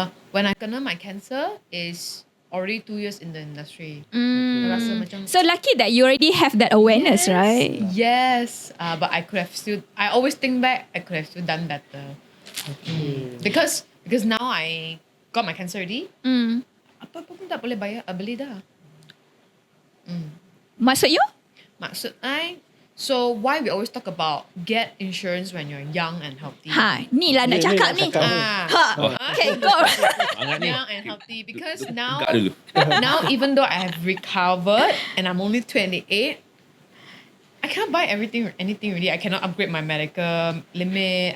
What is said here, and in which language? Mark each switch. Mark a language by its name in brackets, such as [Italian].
[English] When I kena my cancer is already 2 years in the industry. [Malay] Rasa macam [English] So lucky that you already have that awareness, right? Yes. But I could have still. I always think back. I could have still done better. Because now I got my cancer already. [Malay] Apa pun tak boleh bayar, beli dah. Maksud you? Maksud I. [English] So why we always talk about get insurance when you're young and healthy. [Malay] Ni lah nak cakap ni. cakap ni. [English] Okay, go. Young and healthy because now even though I have recovered and I'm only 28, I can't buy anything really. I cannot upgrade my medical limit.